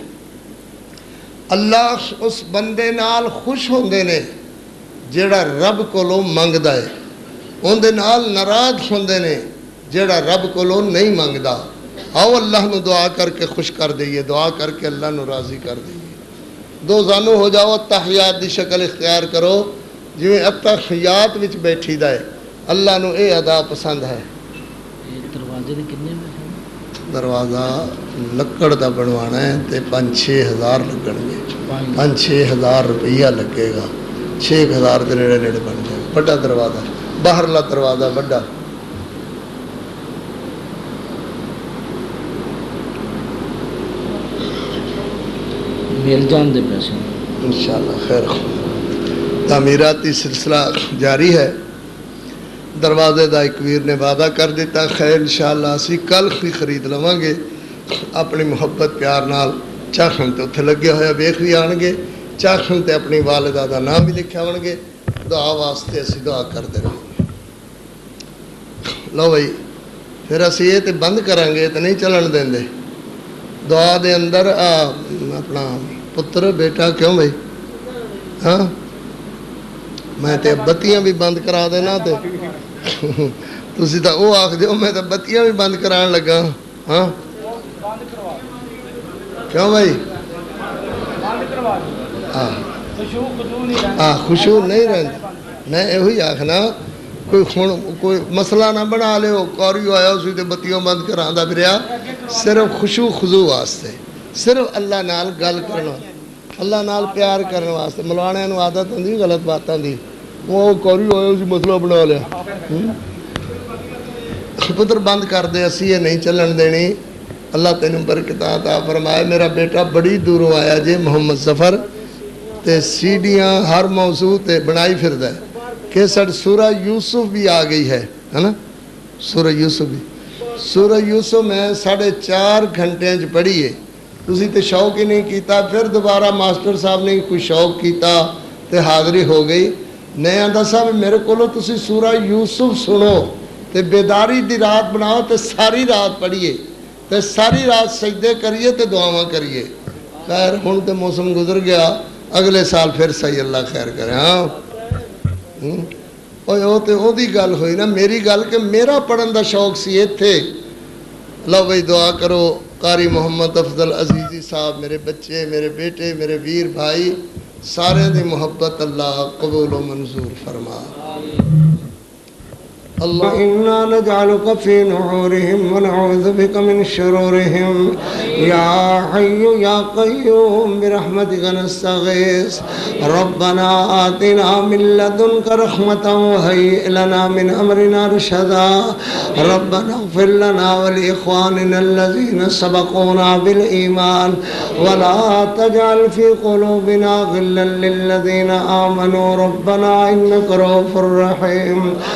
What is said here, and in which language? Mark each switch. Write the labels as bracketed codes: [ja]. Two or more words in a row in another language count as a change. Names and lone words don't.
[pa] اللہ اس بندے نال خوش ہوندے نے جیڑا رب کولوں منگدا ہے. اوندے نال ناراض ہوندے نے جیڑا رب کولوں نہیں منگدا. آؤ اللہ نو دعا کر کے خوش کر دئیے، دعا کر کے اللہ نو راضی کر دئیے. دو زانو ہو جاؤ، تحیات دی شکل اختیار کرو جویں اتحیات وچ بیٹھی دا ہے. اللہ نو اے ادا پسند ہے. دروازے دے کنے میں؟ دروازہ لکڑ دا بنوانا ہے تے 5-6 ہزار لگن گے. 5-6 ہزار روپیہ لگے گا. 6 ہزار دے نیڑے نیڑے بن جائے. بڑا دروازہ، باہرلا دروازہ بڑا. مل جان دے پیسے [ur] انشاءاللہ خیر. تعمیراتی سلسلہ جاری ہے. [pa] دروازے دا ایک ویر نے وعدہ کر دیتا خیر انشاءاللہ اسی کل ہی خرید لواں گے. اپنی محبت پیار نال چاہن تے اتھے لگے ہوئے ویکھ بھی آن گے، چاہن تے اپنی والدہ دا نام بھی لکھا ہون گے. دعا واسطے اسی دعا کرتے رہیں گے. لو بھائی پھر اسی یہ تے بند کریں گے تے نہیں چلن دیں دے. دعا دے اندر اپنا پتر بیٹا کیوں بھائی ہاں میں تے بتیاں بھی بند کرا دینا تے تسی تا او آکھ دیو میں تے بتیاں بھی بند کران لگا ہاں کیوں بھائی خوشو نہیں رہندی. میں یہ آخنا کوئی مسئلہ نہ بنا لے کوریو آیا اسی تے بتیاں بند کراندا پھریا. صرف خشوع خضوع واسطے، صرف اللہ نال گل کرنا، اللہ نال پیار کرنے واسطے. ملوانے نو عادت ہوندی غلط باتاں دی، وہ کوریو آیا اسی مسئلہ بنا لیا. پتر بند کر دے، اسی یہ نہیں چلن دینی. اللہ تینوں برکت عطا فرمائے. میرا بیٹا بڑی دوروں آیا جے محمد ظفر تے سیڈیاں ہر موضوع تے بنائی پھردا ہے. [ur] کیسٹ سورہ یوسف بھی آ گئی ہے نا. سورہ یوسف بھی، سورہ یوسف میں 4.5 گھنٹے پڑھی ہے. [pa] تسی تے شوق ہی نہیں کیتا. پھر دوبارہ ماسٹر صاحب نے کوئی شوق کیتا تے حاضری ہو گئی. نیا دسا بھی میرے کولو تسی سورہ یوسف سنو تے بیداری دی رات بناؤ تے ساری رات پڑھیے تے ساری رات سجدے کریے تے دعاواں کریے. خیر ہن تے موسم گزر گیا، اگلے سال پھر صحیح اللہ خیر کرے. ہاں وہ تے او دی گل ہوئی نا، میری گل کہ میرا پڑھن دا شوق سی ایتھے. لو بھائی دعا کرو قاری محمد افضل عزیزی صاحب، میرے بچے، میرے بیٹے، میرے ویر بھائی سارے دی محبت اللہ قبول و منظور فرما. [ar] اللہ انا نجعلک فی نحورہم ونعوذ بک من شرورہم یا حی یا قیوم برحمتک نستغیث ربنا آتنا من لدنک رحمتا وہیئ لنا من امرنا رشدا ربنا اغفر لنا ولاخواننا الذین سبقونا بالایمان ولا تجعل فی قلوبنا غلا للذین آمنوا ربنا انک رؤوف رحیم.